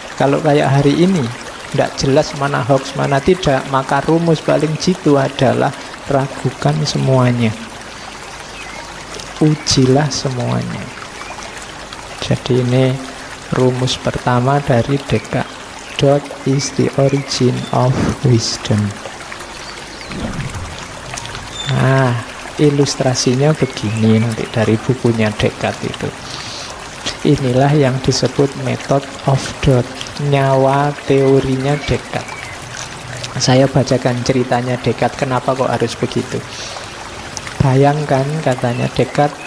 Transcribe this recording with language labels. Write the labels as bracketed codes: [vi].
[id] Kalau kayak hari ini enggak jelas mana hoax mana tidak, maka rumus paling jitu adalah ragukan semuanya, ujilah semuanya. Jadi ini rumus pertama dari Descartes. [en] What is the origin of wisdom? [id] Nah, ilustrasinya begini nanti dari bukunya Descartes itu. Inilah yang disebut method of doubt, nyawa teorinya Descartes. Saya bacakan ceritanya Descartes, kenapa kok harus begitu. Bayangkan, katanya Descartes,